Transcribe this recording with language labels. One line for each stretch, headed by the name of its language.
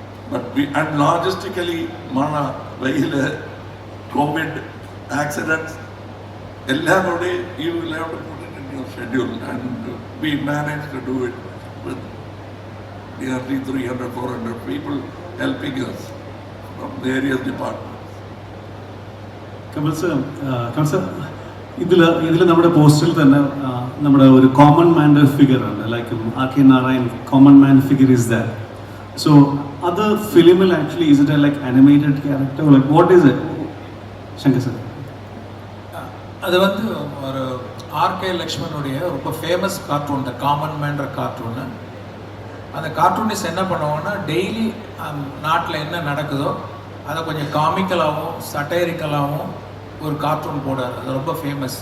English: But and logistically, mana vayile COVID accidents, everybody you will have to put it in your schedule, and we managed to do it with nearly 300-400 people helping us from various departments.
Malayalam: Kamal sir, ഇതിൽ നമ്മുടെ പോസ്റ്ററിൽ തന്നെ നമ്മുടെ ഒരു common മാൻ്റെ figure ഉണ്ട്, like RK.
English: Narayan common man figure is that. So അത് ഫിലിമിൽ actually is it like animated character, like what is it Shankar sir?
Tamil: அது வந்து ஒரு ஆர்கே லக்ஷ்மணுடைய ரொம்ப ஃபேமஸ் கார்ட்டூன், இந்த காமன் மேன்ற கார்ட்டூனு. அந்த கார்ட்டூனிஸ்ட் என்ன பண்ணுவாங்கன்னா, டெய்லி நாட்டில் என்ன நடக்குதோ அதை கொஞ்சம் காமிக்கலாகவும் சட்டைரிக்கலாகவும் ஒரு கார்ட்டூன் போடார். அது ரொம்ப ஃபேமஸ்.